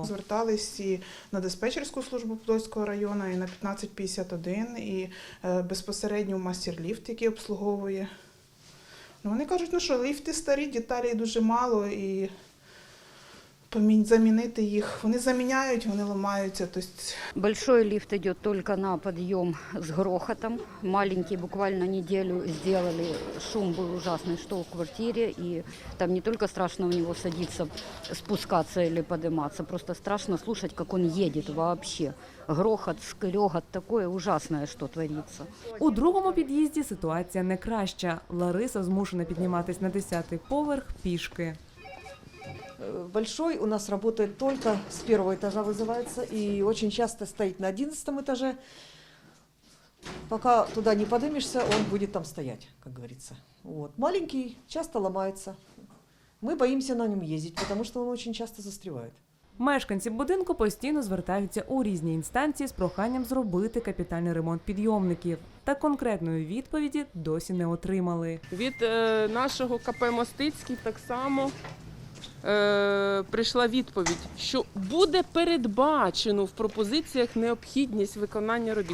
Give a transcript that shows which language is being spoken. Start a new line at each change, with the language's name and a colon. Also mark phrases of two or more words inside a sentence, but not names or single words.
Ukrainian: Звертались і на диспетчерську службу Подольського району, і на 1551, і безпосередньо в мастер-ліфт, який обслуговує. Ну, вони кажуть, що ліфти старі, деталей дуже мало, і замінити їх. Вони заміняють, вони ламаються.
Russian: Большой лифт идет только на подъем с грохотом. Маленький буквально неделю сделали. Шум был ужасный, что в квартире. И там не только страшно в него садиться, спускаться или подниматься. Просто страшно слушать, как он едет вообще. Грохот, скрегот, такое ужасное, что творится.
Ukrainian: У другому під'їзді ситуація не краща. Лариса змушена підніматись на 10-й поверх пішки.
Russian: Большой у нас работает только с 1-го этажа вызывается и очень часто стоит на 11-м этаже. Пока туда не поднимешься, он будет там стоять, как говорится. Вот. Маленький часто ломается. Мы боимся на нем ездить, потому что он очень часто застревает.
Ukrainian: Мешканці будинку постійно звертаються у різні інстанції з проханням зробити капітальний ремонт підйомників. Та конкретної відповіді досі не отримали. Від нашого КП «Мостицький» так само прийшла відповідь, що буде передбачено в пропозиціях необхідність виконання робіт.